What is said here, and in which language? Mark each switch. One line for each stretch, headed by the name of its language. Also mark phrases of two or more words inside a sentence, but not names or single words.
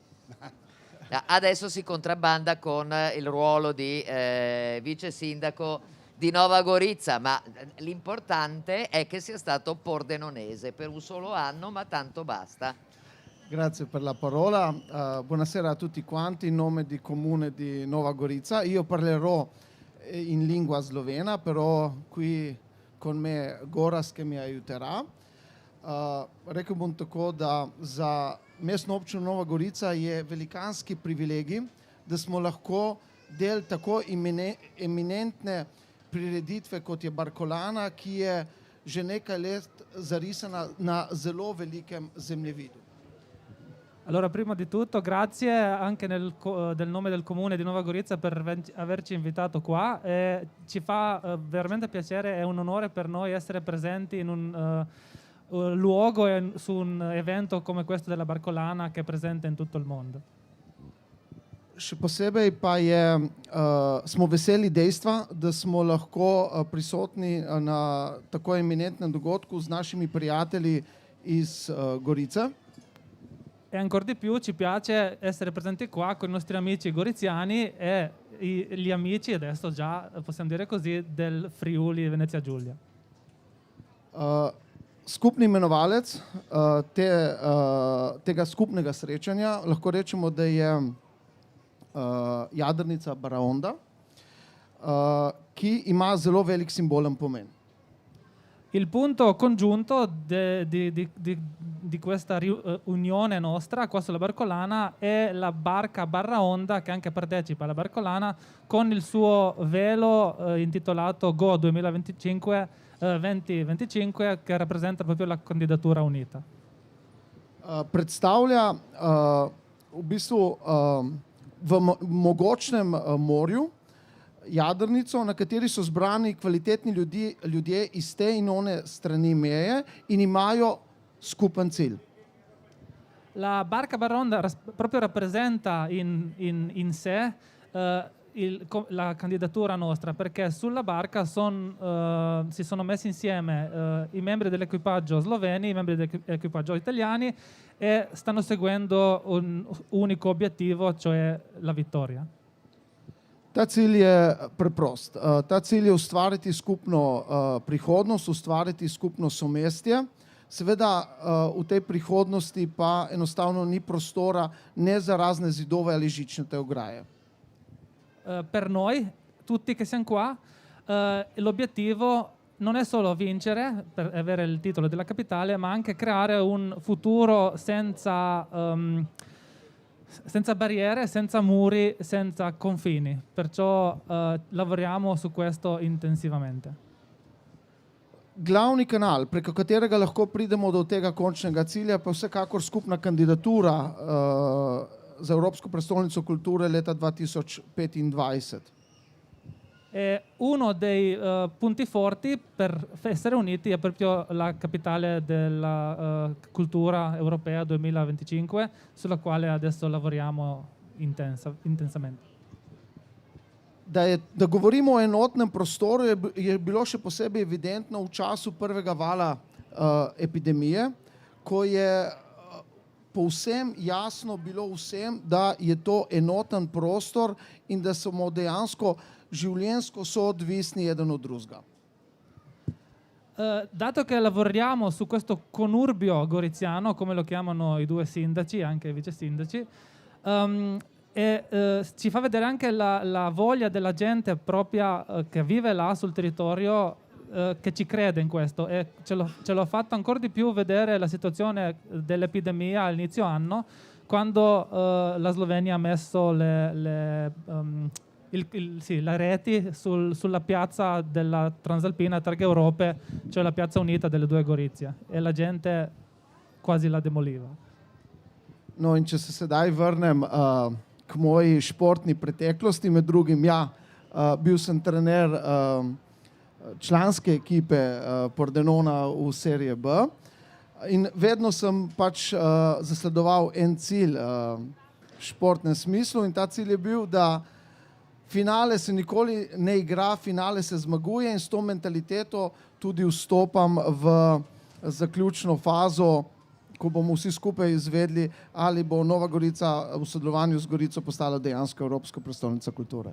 Italian: Adesso si contrabbanda con il ruolo di vice sindaco di Nova Gorizia, ma l'importante è che sia stato pordenonese per un solo anno, ma tanto basta. Grazie per la parola. Buonasera a tutti quanti in nome del comune di Nova Gorizia. Io parlerò in lingua slovena, però qui con me Goras che mi aiuterà.
Slovenian: Rekel bom tako, da za mestno občino Nova Gorica je velikanski privilegij, da smo lahko del tako eminentne prireditve, kot je Barcolana, ki je že nekaj let zarisana na zelo velikem zemljevidu.
Italian: Allora, prima di tutto, grazie anche del nome del comune di Nova Gorizia per averci invitato qua. Ci fa veramente piacere, è un onore per noi essere presenti in un luogo e su un evento come questo della Barcolana, che è presente in tutto il mondo.
Slovenian: Še posebej pa smo veseli dejstva, da smo lahko prisotni na tako eminentnem dogodku z našimi prijatelji iz Gorice.
Italian: E ancora di più ci piace essere presenti qua con i nostri amici goriziani e gli amici, adesso già possiamo dire così, del Friuli Venezia Giulia.
Slovenian: Skupni imenovalec tega skupnega srečanja lahko rečemo, da je jadrnica Baraonda, ki ima zelo velik simbolen pomen.
Italian: Il punto congiunto di questa unione nostra qua sulla Barcolana è la barca Barraonda che anche partecipa alla Barcolana con il suo velo intitolato Go 2025 che rappresenta proprio la candidatura unita.
Slovenian: Predstavlja v bistvu v mogočnem morju jadrnico, na kateri so zbrani kvalitetni ljudje iz te in one strani meje in imajo skupen cilj.
Italian: La barca Barraonda proprio rappresenta in sé la candidatura nostra, perché sulla barca si sono messi insieme i membri dell'equipaggio sloveni, i membri dell'equipaggio italiani e stanno seguendo un unico obiettivo, cioè la vittoria.
Slovenian: Ta cilj je preprost. Ta cilj je ustvariti skupno prihodnost, ustvariti skupno somestje. Seveda v tej prihodnosti pa enostavno ni prostora ne za razne zidove ali žičnate ograje.
Italian: Per noi, tutti che siamo qua, l'obiettivo non è solo vincere per avere il titolo della capitale, ma anche creare un futuro senza barriere, senza muri, senza confini. Perciò lavoriamo su questo intensivamente.
Slovenian: Glavni kanal, preko katerega lahko pridemo do tega končnega cilja, pa vsekakor skupna kandidatura za Evropsko prestolnico kulture leta 2025.
Italian: Uno dei punti forti per essere uniti è proprio la capitale della cultura europea 2025, sulla quale adesso lavoriamo intensamente.
Slovenian: Da govorimo o enotnem prostoru je bilo še posebej evidentno v času prvega vala epidemije, ko je povsem jasno bilo vsem, da je to enoten prostor in da smo dejansko življenjsko soodvisni eden od drugega.
Italian: Dato che lavoriamo su questo conurbio goriziano, come lo chiamano i due sindaci, anche i vice sindaci, ci fa vedere anche la voglia della gente propria che vive là sul territorio, che ci crede in questo, e ce l'ho fatto ancora di più vedere la situazione dell'epidemia all'inizio anno, quando la Slovenia ha messo le reti sulla piazza della Transalpina Trg Europe, cioè la piazza unita delle due Gorizie, e la gente quasi la demoliva.
Slovenian: No, in če se sedaj vrnem k moji športni preteklosti, med drugim bil sem trener članske ekipe Pordenona v serije B in vedno sem pač zasledoval en cilj v športnem smislu, in ta cilj je bil, da finale se nikoli ne igra, finale se zmaguje, in s to mentaliteto tudi vstopam v zaključno fazo, ko bomo vsi skupaj izvedli, ali bo Nova Gorica v sodelovanju z Gorico postala dejansko Evropska prestolnica kulture.